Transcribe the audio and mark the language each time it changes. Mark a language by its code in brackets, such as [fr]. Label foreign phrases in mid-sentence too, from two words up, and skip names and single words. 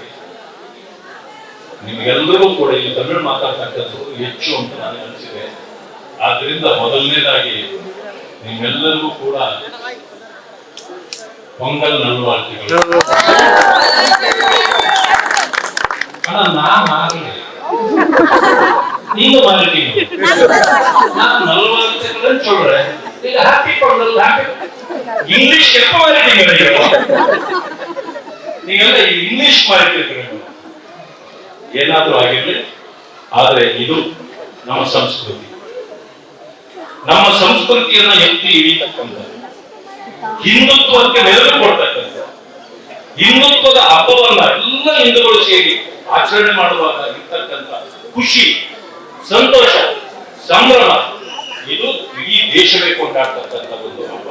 [kn] ನಿಮ್ಗೆಲ್ಲರಿಗೂ ಕೂಡ ಇಲ್ಲಿ ತಮಿಳು ಮಾತಾಡ್ತಕ್ಕಂಥದ್ದು ಹೆಚ್ಚು ಅಂತ ನನಗೆ ಅನಿಸಿದೆ. ಆದ್ರಿಂದ ಮೊದಲನೇದಾಗಿ ನಿಮ್ಮೆಲ್ಲರಿಗೂ ಕೂಡ [ta] பொங்கல் நல்வாழ்த்துகள். [kn] ನಾನು ಆಗಲಿ [ta] நீங்க மாறிட்டீங்க. நான் நல்வாழ்த்துக்கள் சொல்றேன், நீங்க ஹாப்பி பொங்கல், ஹாப்பி இங்கிலீஷ் எப்ப மாறிட்டீங்க? [kn] நீங்க ಇಂಗ್ಲಿಷ್ ಮಾರಿಟ್ಟಿದ್ದೀರಿ. ಏನಾದ್ರೂ ಆಗಿರ್ಲಿ, ಆದ್ರೆ ಇದು ನಮ್ಮ ಸಂಸ್ಕೃತಿ. ನಮ್ಮ ಸಂಸ್ಕೃತಿಯನ್ನ ಎತ್ತಿ ಹಿಡಿತಕ್ಕಂಥ, ಹಿಂದುತ್ವಕ್ಕೆ ನೆರವು ಕೊಡ್ತಕ್ಕಂಥ, ಹಿಂದುತ್ವದ ಹಬ್ಬವನ್ನ ಎಲ್ಲ ಹಿಂದೂಗಳು ಸೇರಿ ಆಚರಣೆ ಮಾಡುವಾಗ ಇರ್ತಕ್ಕಂಥ ಖುಷಿ, ಸಂತೋಷ, ಸಂಭ್ರಮ ಇದು ಇಡೀ ದೇಶವೇ ಕೊಂಡಾಡ್ತಕ್ಕಂಥ ಒಂದು ಹಬ್ಬ.